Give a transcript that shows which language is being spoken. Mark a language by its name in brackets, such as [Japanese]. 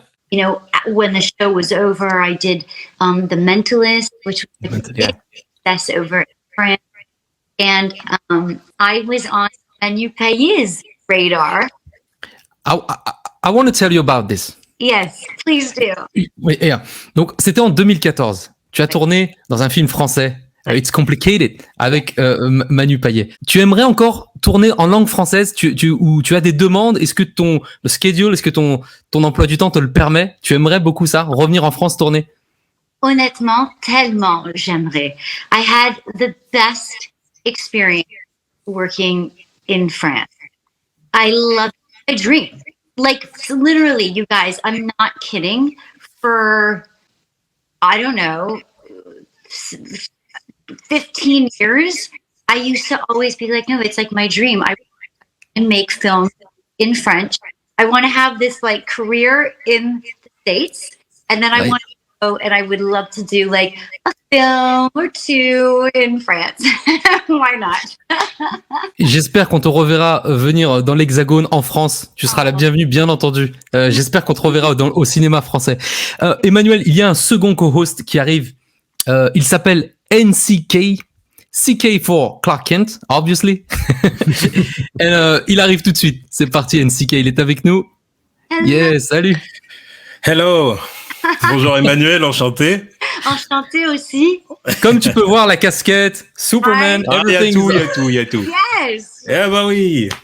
[English] You know, when the show was over, I did The Mentalist, which was a big success over in France. And I was on Emmanuelle Chriqui's radar. I want to tell you about this. Yes, please do. [French] Oui, yeah. Donc, c'était en 2014. Tu as tourné dans un film français It's Complicated avec Manu Payet. Tu aimerais encore tourner en langue française ou tu as des demandes? Est-ce que ton schedule, est-ce que ton emploi du temps te le permet? Tu aimerais beaucoup ça, revenir en France tourner? Honnêtement, tellement j'aimerais. [English] I had the best experience working in France. I love my dream. Like literally, you guys, I'm not kidding. For, I don't know, 15 years, I used to always be like, no, it's like my dream. I make films in French. I want to have this like career in the States. And then I want to go and I would love to do like a film or two in France. Why not? [French] J'espère qu'on te reverra venir dans l'Hexagone en France. Tu seras la bienvenue, bien entendu. J'espère qu'on te reverra au cinéma français. Emmanuelle, il y a un second co-host qui arrive. Il s'appelle NCK. [English] CK for Clark Kent, obviously. [French] Et, il arrive tout de suite. C'est parti, NCK, il est avec nous. [English] Hello. [French] Yes, salut. Hello. Bonjour Emmanuelle, enchanté. Enchanté aussi. Comme tu peux voir, la casquette, Superman, Il y a [English] everything. [French] il y a tout. [English] Yes. [French] Eh bah oui.